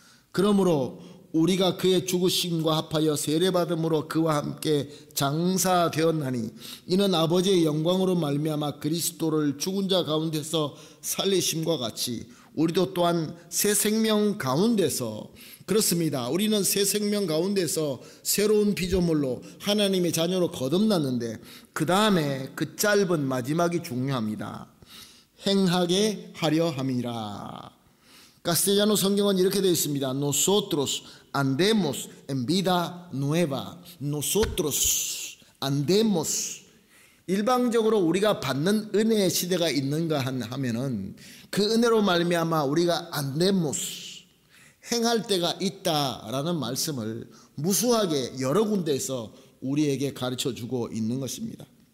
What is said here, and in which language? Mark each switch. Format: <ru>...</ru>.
<ko>그러므로 우리가 그의 죽으심과 합하여 세례받음으로 그와 함께 장사되었나니 이는 아버지의 영광으로 말미암아 그리스도를 죽은 자 가운데서 살리심과 같이 우리도 또한 새 생명 가운데서, 그렇습니다, 우리는 새 생명 가운데서 새로운 피조물로 하나님의 자녀로 거듭났는데 그 다음에 그 짧은 마지막이 중요합니다. 행하게 하려 함이라. 카스텔라노 성경은 이렇게 되어 있습니다.</ko> <es>Nosotros andemos en vida nueva. Nosotros andemos.</es> <ko>일방적으로 우리가 받는 은혜의 시대가 있는가 하면은 그 은혜로 말미암아 우리가 andemos, 행할 때가 있다라는 말씀을 무수하게 여러 군데에서 우리에게 가르쳐주고 있는 것입니다.</ko>